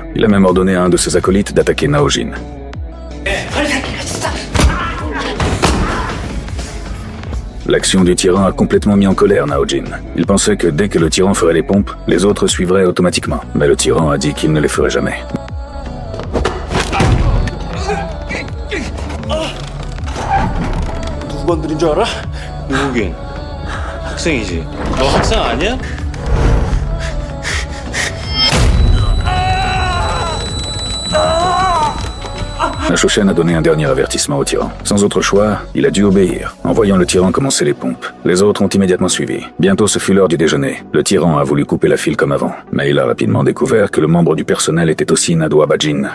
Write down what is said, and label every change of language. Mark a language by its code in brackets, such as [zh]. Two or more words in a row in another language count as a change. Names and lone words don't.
[fr] Il a même ordonné à un de ses acolytes d'attaquer Naojin. L'action du tyran a complètement mis en colère Naojin. Il pensait que dès que le tyran ferait les pompes, les autres suivraient automatiquement. Mais le tyran a dit qu'il ne les ferait jamais. [ko] 누구건드린 줄 알아? 누구긴? 학생이지. 너 학생 아니야? [fr] Shoshen a donné un dernier avertissement au tyran. Sans autre choix, il a dû obéir, en voyant le tyran commencer les pompes. Les autres ont immédiatement suivi. Bientôt ce fut l'heure du déjeuner. Le tyran a voulu couper la file comme avant, mais il a rapidement découvert que le membre du personnel était aussi Nado Abadjin.